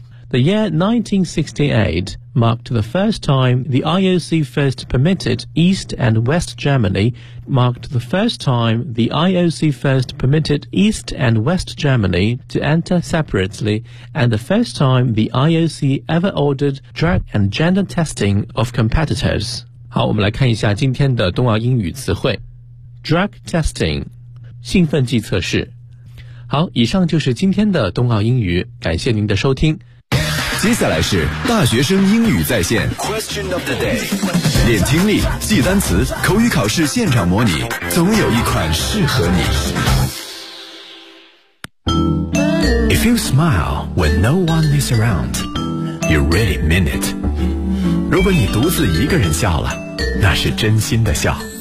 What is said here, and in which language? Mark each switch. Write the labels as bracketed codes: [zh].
[en] The year 1968 marked the first time the IOC first permitted East and West Germany, marked the first time the IOC first permitted East and West Germany to enter separately, and the first time the IOC ever ordered drug and gender testing of competitors. [zh] 好，我们来看一下今天的冬奥英语词汇。 [en] Drug testing, [zh] 兴奋剂测试。好，以上就是今天的冬奥英语，感谢您的收听。接下来是大学生英语在线 Question of the day， 练听力，记单词，口语考试现场模拟，总有一款适合你。 [en] If you smile when no one is around, you really mean it. [zh] 如果你独自一个人笑了，那是真心的笑。